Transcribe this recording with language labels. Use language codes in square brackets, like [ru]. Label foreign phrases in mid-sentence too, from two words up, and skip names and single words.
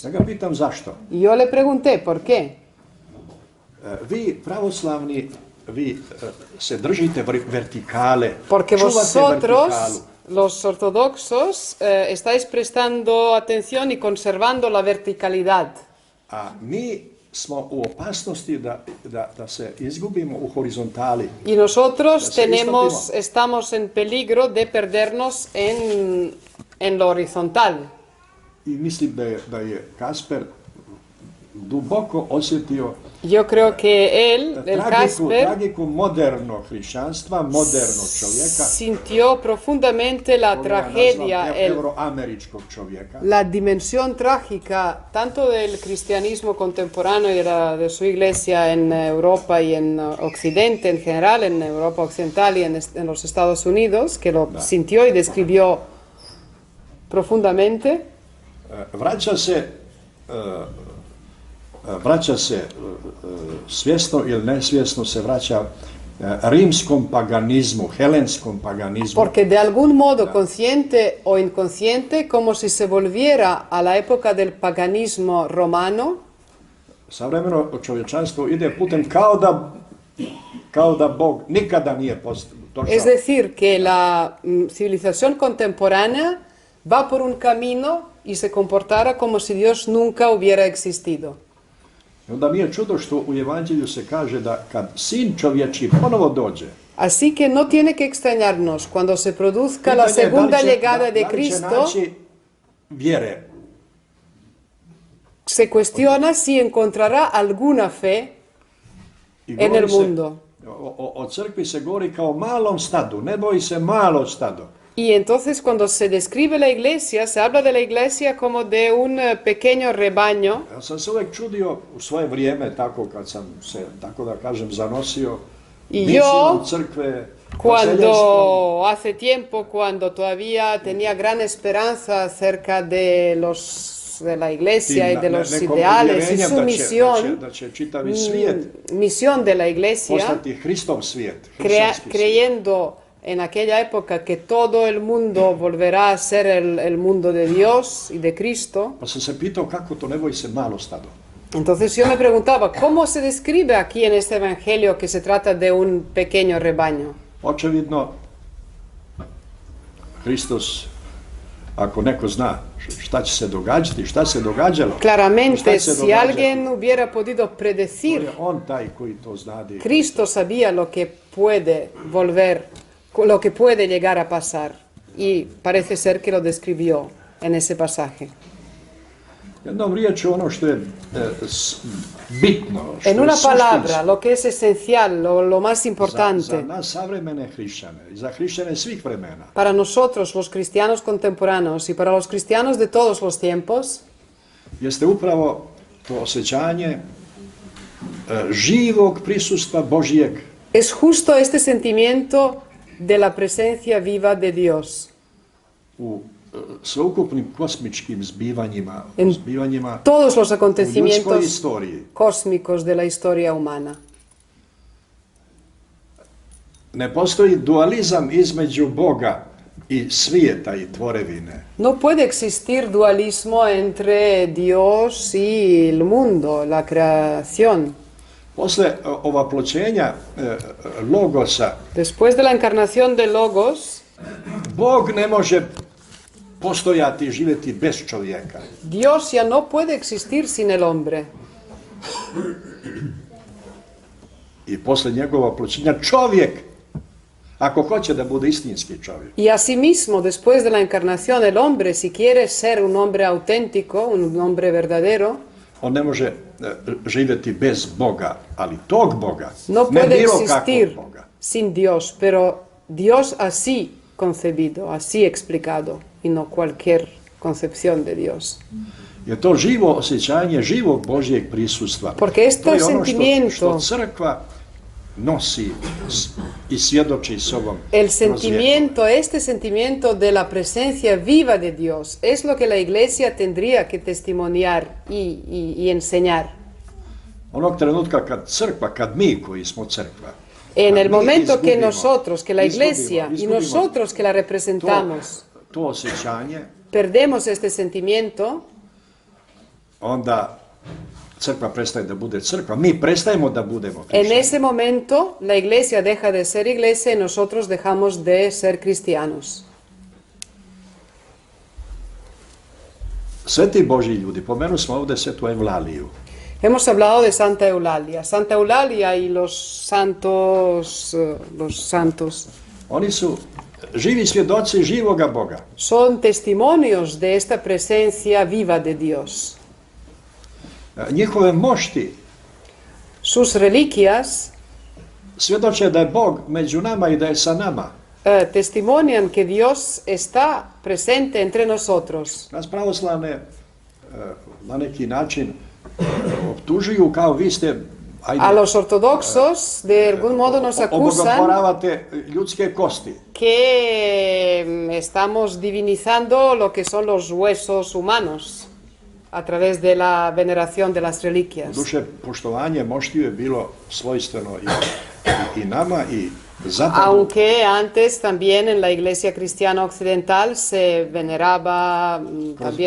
[sr] Ja ga pitam zašto. [es] Y yo le pregunté, ¿por qué? [sr] Vi pravoslavni, vi se držite vertikale, [es] Porque [sr] čuvate [es] vosotros, [sr] vertikalu. [es] los ortodoxos, estáis prestando atención y conservando la verticalidad. [sr] A mi smo u opasnosti da se izgubimo u horizontali. [es] Y nosotros Sí, estamos en peligro de perdernos en lo horizontal. [sr] I mislim da je Kasper duboko osjetio [es] Yo creo que él, el Casper, [sr] tragiku modernog hrišćanstva, modernog čovjeka, [es] sintió profundamente la [sr] koga ja [es] tragedia, [sr] nazvam euroameričkog čovjeka. [es] la dimensión trágica tanto del cristianismo contemporáneo y de su iglesia en Europa y en Occidente en general, en Europa Occidental y en los Estados Unidos, que lo sintió y describió profundamente. [sr] Vraća se svjesno ili nesvjesno se vraća rimskom paganizmu, helenskom paganizmu. [es] Porque de algún modo, consciente o inconsciente, como si se volviera a la época del paganismo romano. [sr] Savremeno čovječanstvo ide putem kao da Bog nikada nije došao. [es] Es decir, que la civilización contemporánea va por un camino y se comportara como si Dios nunca hubiera existido. [sr] I onda nije čudo što u Evanđelju se kaže da kad sin čovječi ponovo dođe, [es] Así que no tiene que extrañarnos cuando se produzca la segunda llegada de Cristo, [sr] vjere. [es] se cuestiona si encontrará alguna fe en el mundo. [sr] O crkvi se govori kao malom stadu, ne boji se malo stado. [es] Y entonces cuando se describe la iglesia, se habla de la iglesia como de un pequeño rebaño. [sr] Ja sam se uvijek čudio u svoje vrijeme, tako kad sam se, tako da kažem, zanosio misijom crkve. [es] Cuando hace tiempo, cuando todavía tenía gran esperanza acerca de la iglesia y de los ideales y su misión, misión de la iglesia, creyendo en aquella época que todo el mundo volverá a ser el mundo de Dios y de Cristo. Entonces yo me preguntaba, ¿cómo se describe aquí en este evangelio que se trata de un pequeño rebaño? [sr] Očevidno, Hristos, ako neko zna šta će se događati, šta se događalo. [es] Claramente, si alguien hubiera podido predecir, [sr] on taj koji to zna. [es] Cristo sabía lo que puede volver, lo que puede llegar a pasar, y parece ser que lo describió en ese pasaje. [sr] Jednom riječju ono što je bitno, što [es] en una [sr] je [es] palabra, lo que es esencial, lo más importante, [sr] za nas savremene hrišćane i za hrišćane svih vremena, [es] para nosotros los cristianos contemporáneos y para los cristianos de todos los tiempos, [sr] jeste upravo to osjećanje živog prisustva Božijeg. [es] Es justo este sentimiento de la presencia viva de Dios. [sr] U sveukupnim kosmičkim zbivanjima, [es] todos los acontecimientos cósmicos de la historia humana. [sr] Ne postoji dualizam između Boga i svijeta i tvorevine. [es] No puede existir dualismo entre Dios y el mundo, la creación. [sr] Posle ovaploćenja Logosa, [es] después de la encarnación de Logos, [sr] Bog ne može postojati i živjeti bez čovjeka. [es] Dios ya no puede existir sin el hombre. [sr] I posle njegova pločenja čovjek, ako hoće da bude istinski čovjek. [es] Y asimismo, después de la encarnación, el hombre, si quiere ser un hombre auténtico, un hombre verdadero, [sr] on ne može živjeti bez Boga, ali tog Boga, [es] no [sr] ne [es] puede [sr] bilo [es] existir [sr] kakvog Boga. [es] Sin Dios, pero Dios así concebido, así explicado, y no cualquier concepción de Dios. [sr] Je to živo osjećanje živog Božjeg prisustva. [es] Porque este sentimiento, [sr] što crkva nosi i svjedoči sobom. [es] El sentimiento, este sentimiento de la presencia viva de Dios, es lo que la Iglesia tendría que testimoniar y enseñar. [sr] Onog trenutka kad crkva, kad mi koji smo crkva, [es] en el momento que nosotros, que la Iglesia y nosotros que la representamos, [sr] to osjećanje, [es] perdemos este sentimiento, [sr] onda crkva prestaje da bude crkva, mi prestajemo da budemo hrišćani. [es] En ese momento la Iglesia deja de ser Iglesia y nosotros dejamos de ser cristianos. [sr] Sveti Božji ljudi, pomenu smo ovdje svetu Evlaliju. [es] Hemos hablado de Santa Eulalia. Santa Eulalia y los santos. [sr] Oni su živi svjedoci živoga Boga. [es] Son testimonios de esta presencia viva de Dios. [sr] Njihove mošti [es] sus reliquias, [sr] svjedoče da je Bog među nama i da je sa nama. [es] testimonian que Dios está presente entre nosotros. [sr] Nas pravoslavne na neki način optužuju kao vi ste [es] A los ortodoxos de algún modo nos acusan [sr] obogotoravate ljudske kosti. [es] que estamos divinizando lo que son los huesos humanos a través de la veneración de las reliquias. [sr] Duše, poštovanje moštiju je bilo svojstveno i nama i zapadu. [es] Aunque antes también en la iglesia cristiana occidental se veneraba también